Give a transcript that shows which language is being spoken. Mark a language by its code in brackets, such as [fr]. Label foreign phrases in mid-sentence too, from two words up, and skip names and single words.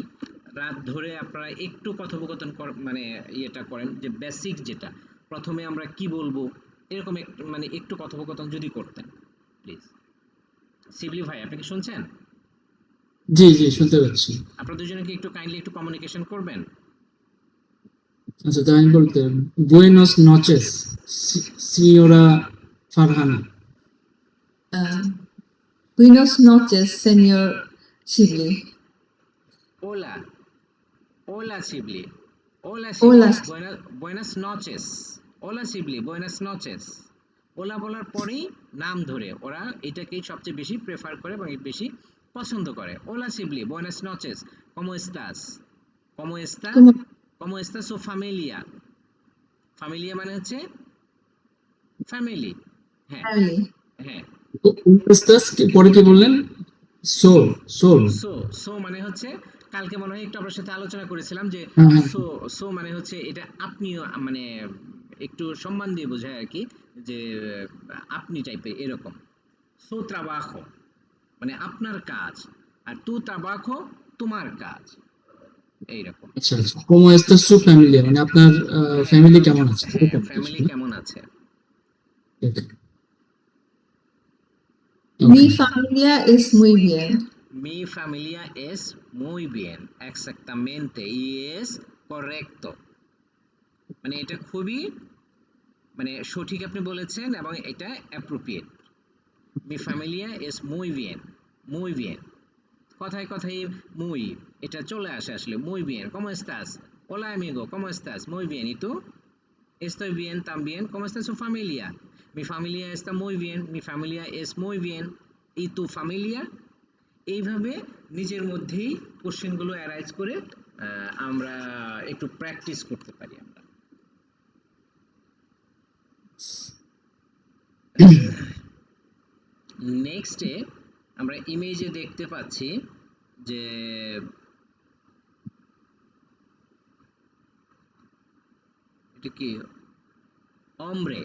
[bn] রাত ধরে আপনারা একটু কথোপকথন মানে ইয়েটা করেন, যে বেসিক যেটা প্রথমে আমরা কি বলবো, এরকম মানে একটু কথোপকথন যদি করতেন প্লিজ। শিবলি ভাই, আপনি কি শুনছেন? জি জি শুনতে পাচ্ছি। আপনারা দুজনে কি একটু কাইন্ডলি একটু কমিউনিকেশন করবেন? আচ্ছা তাই আমি বলতে [es] buenas noches señora [bn] ফারহানা। [es] Buenos noches, señor Shibli. Hola, hola Shibli. Hola Hola. Shibli. Buenas noches. Hola Shibli, buenas noches. [bn] ওলা বলার পরেই নাম ধরে ওরা এটাকেই সবচেয়ে বেশি প্রেফার করে এবং বেশি পছন্দ করে। [es] ওলা শিবলি, buenas noches. ¿Cómo estás? ¿Cómo está? ¿Cómo ¿Cómo está su familia? familia [bn] মানে হচ্ছে ফ্যামিলি। হ্যাঁ, family? হ্যাঁ। উস্তাস পরে কি বললেন? সোল সোল। সো সো মানে হচ্ছে, কালকে মনে হয় একটু আপনার সাথে আলোচনা করেছিলাম যে হ্যাঁ হ্যাঁ সো সো মানে হচ্ছে এটা আপনিও, মানে একটু সম্মান দিয়ে বোঝায় আর কি, যে আপনি টাইপের এরকম। [es] su trabajo [bn] মানে আপনার কাজ, আর [es] tu trabajo [bn] তোমার কাজ, এইরকম। আচ্ছা আচ্ছা [es] cómo estás su familia [bn] মানে আপনার হ্যাঁ, ফ্যামিলি কেমন আছে হ্যাঁ, এরকম কিছু ফ্যামিলি না? কেমন আছে। [es] Mi [bn] ওকে [es] familia es muy bien. Mi familia es muy bien. Exactamente. Y es correcto. [bn] মানে এটা খুবই, মানে সঠিক আপনি বলেছেন এবং এটা অ্যাপ্রোপ্রিয়েট। [es] mi familia es muy bien, muy bien। [bn] কথায় কথায় muy এটা চলে আসে আসলে। [es] muy bien, ¿cómo estás? Hola amigo, ¿cómo estás? Muy bien, ¿y tú? Estoy bien también. ¿Cómo está su familia? Mi familia está muy bien, mi familia es muy bien, ¿y tu familia? [bn] এইভাবে নিজের মধ্যেই কোশ্চেনগুলো অ্যারাইজ করে আমরা একটু প্র্যাকটিস করতে পারি আমরা। নেক্সটে আমরা ইমেজে দেখতে পাচ্ছি যে এটা কি, অমরে।